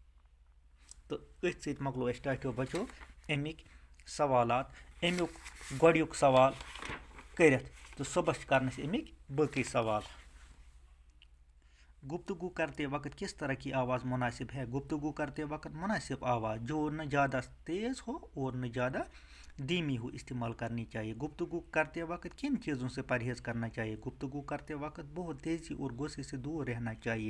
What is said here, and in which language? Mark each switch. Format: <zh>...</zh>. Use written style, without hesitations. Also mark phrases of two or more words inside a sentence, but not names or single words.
<ks>تہٕ أتھۍ سۭتۍ مۄکلو اَسہِ ٹاٹیو بچو اَمِکۍ سوالات، اَمیُک گۄڈٕنیُک سوال کٔرِتھ تہٕ صُبحس چھِ کرن اَسہِ اَمِکۍ باقٕے سوال۔</ks> <ur>گفتگو کرتے وقت کس طرح کی آواز مناسب ہے۔ گفتگو کرتے وقت مناسب آواز جو نہ زیادہ تیز ہو اور نہ زیادہ دھیمی ہو استعمال کرنی چاہیے۔ گفتگو کرتے وقت کن چیزوں سے پرہیز کرنا چاہیے۔ گفتگو کرتے وقت بہت تیزی اور غصے سے دور رہنا چاہیے۔</ur>